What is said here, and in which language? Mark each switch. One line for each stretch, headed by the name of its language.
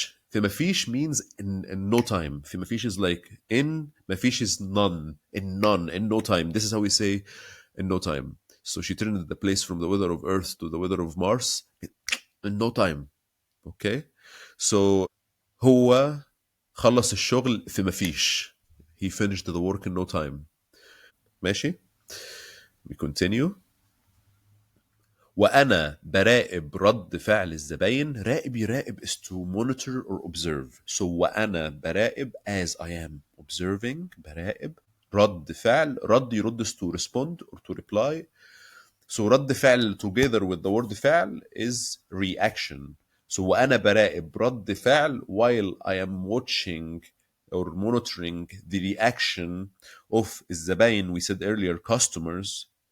Arabic: في مفيش
English: means in no time. في مفيش is like in, مفيش is none, in no time. This is how we say in no time. So she turned the place from the weather of earth to the weather of Mars in no time. Okay?
Arabic: So هو خلص الشغل في مفيش.
English: He finished the work in no time. ماشي. We continue.
Arabic: وأنا براقب رد فعل الزباين. راقب يراقب
English: is to monitor or observe. So
Arabic: وأنا براقب
English: as I am observing
Arabic: براقب رد فعل. رد يرد
English: is to respond or to reply. So
Arabic: رد فعل
English: together with the word فعل is reaction. So
Arabic: وأنا براقب رد فعل
English: while I am watching or monitoring the reaction of الزباين we said earlier customers.